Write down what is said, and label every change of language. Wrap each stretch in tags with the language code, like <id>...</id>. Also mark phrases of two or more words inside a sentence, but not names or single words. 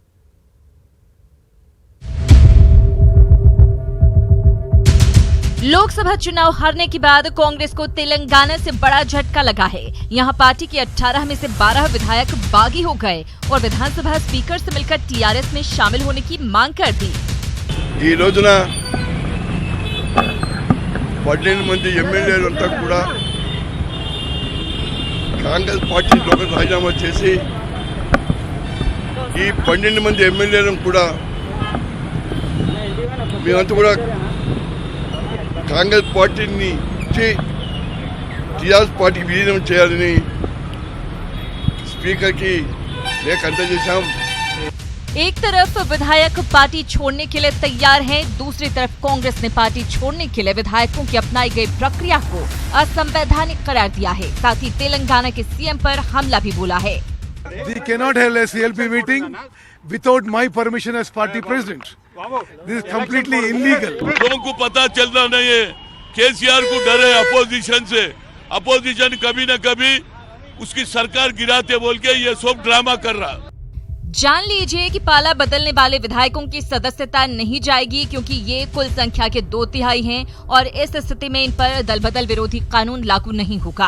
<hi>लोकसभा चुनाव हारने के बाद कांग्रेस को तेलंगाना से बड़ा झटका लगा है। यहां पार्टी के 18 में से 12 विधायक बागी हो गए और विधानसभा स्पीकर से मिलकर टीआरएस में शामिल होने की मांग कर दी।</hi> <te>ఈ రోజున 12 మంది ఎమ్మెల్యేలంతా కూడా కాంగ్రెస్ పార్టీలోకి రాజీనామా చేసి ఈ 12 మంది ఎమ్మెల్యేలను కూడా మేమంతా కూడా కాంగ్రెస్ పార్టీని టీఆర్ఎస్ పార్టీకి విలీనం చేయాలని స్పీకర్కి లేఖ అందజేశాం।</te> <hi>एक तरफ विधायक पार्टी छोड़ने के लिए तैयार हैं, दूसरी तरफ कांग्रेस ने पार्टी छोड़ने के लिए विधायकों की अपनाई गई प्रक्रिया को असंवैधानिक करार दिया है। साथ ही तेलंगाना के सीएम पर हमला भी बोला है।</hi> <en>We cannot have a CLP meeting without my permission as party president. This is completely illegal.</en> <hi>लोगों को पता चलना नहीं है, केसीआर को डर है अपोजिशन से। अपोजिशन कभी न कभी उसकी सरकार गिराते बोल के ये सब ड्रामा कर रहा। जान लीजिए कि पाला बदलने वाले विधायकों की सदस्यता नहीं जाएगी, क्योंकि ये कुल संख्या के 2/3 हैं और इस स्थिति में इन पर दल बदल विरोधी कानून लागू नहीं होगा।</hi>